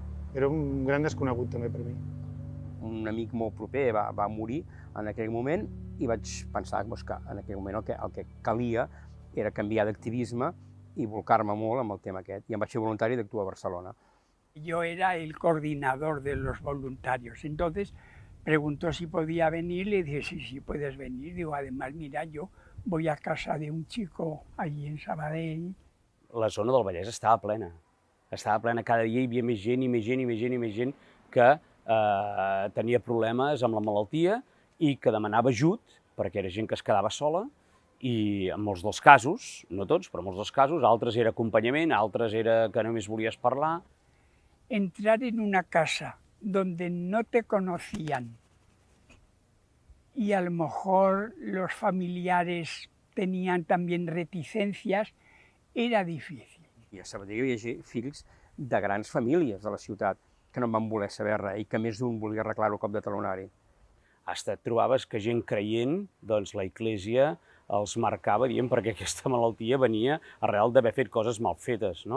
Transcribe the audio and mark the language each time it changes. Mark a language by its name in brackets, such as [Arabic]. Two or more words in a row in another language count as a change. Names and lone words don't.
[Catalan] Era un gran desconegut, també, per mi. Un amic molt proper va morir en aquell moment i vaig pensar que en aquell moment el que calia era canviar d'activisme i volcar-me molt amb el tema aquest. I em vaig fer voluntari d'actuar a Barcelona. [Spanish] Yo era el coordinador de los voluntarios, entonces preguntó si podía venir, le dije, sí, puedes venir. Digo, además, mira, yo voy a casa de un chico allí en Sabadell. [Catalan] La zona del Vallès estava plena, cada dia hi havia més gent i més gent i més gent i més gent que tenia problemes amb la malaltia i que demanava ajut, perquè era gent que es quedava sola, i en molts dels casos, no tots, però en molts dels casos, altres era acompanyament, altres era que només volies parlar. [Spanish] Entrar en una casa donde no te conocían y a lo mejor los familiares tenían también reticencias, era difícil. [Catalan] I a Sabadell hi havia fills de grans famílies de la ciutat que no en van voler saber res i que més d'un volia arreglar-ho a cop de talonari. Hasta et trobaves que gent creient, doncs la Església els marcava, dient, perquè aquesta malaltia venia arrel d'haver fet coses mal fetes, no?